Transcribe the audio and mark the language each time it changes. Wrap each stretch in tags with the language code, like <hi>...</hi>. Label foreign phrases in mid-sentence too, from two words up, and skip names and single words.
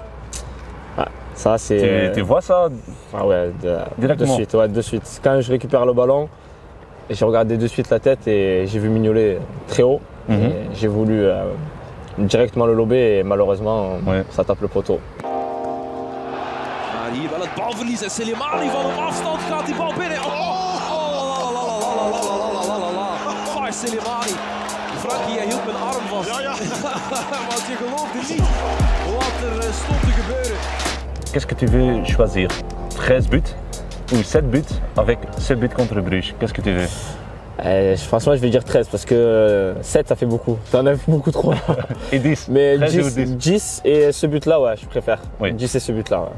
<fr>Ouais, ça c'est. Tu vois ça? Ah ouais, Directement. de suite. Quand je récupère le ballon, j'ai regardé de suite la tête et j'ai vu Mignolet très haut. Et j'ai voulu directement le lober et malheureusement ça tape le poteau.</fr> <nl>Hier wel het balverlies en Slimani van een afstand gaat die bal binnen. Fai Slimani. Frankie, jij hield mijn arm vast. Want je geloofde niet wat er stond te gebeuren.</nl> <fr>Qu'est-ce que tu veux choisir? 13 buts ou 7 buts avec 7 buts contre Bruges? Qu'est-ce que tu veux? Franchement, je vais dire 13 parce que 7 ça fait beaucoup. Ça en a beaucoup trop. Et 10? Mais 13 ou 10 et ce but-là, ouais, je préfère. Oui. 10 et ce but-là. Ouais.</fr>